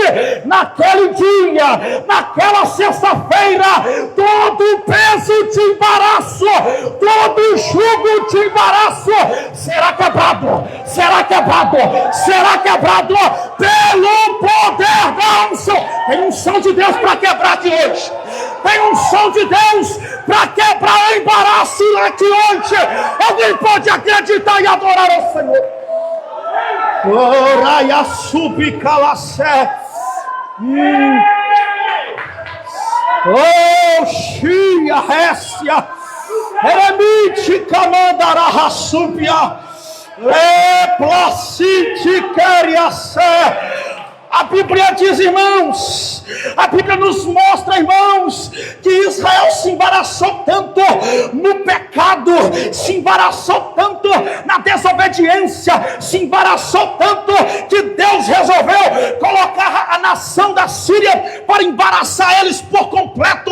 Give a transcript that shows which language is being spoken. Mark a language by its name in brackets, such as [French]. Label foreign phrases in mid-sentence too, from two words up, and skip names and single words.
[Portuguese] Naquele dia, naquela sexta-feira, todo o peso de embaraço, todo o jugo de embaraço será quebrado, será quebrado, será quebrado pelo poder da unção. Tem unção de Deus para quebrar de hoje. Tem unção de Deus para quebrar o embaraço aqui hoje. Alguém pode acreditar e adorar ao Senhor. Oraia subicalacé. Oh, Xia, Récia. Eremite camandará súbia. Leplacite queriacé. A Bíblia diz, irmãos, a Bíblia nos mostra, irmãos, que Israel se embaraçou tanto no pecado, se embaraçou tanto na desobediência, se embaraçou tanto que Deus resolveu colocar a nação da Síria para embaraçar eles por completo.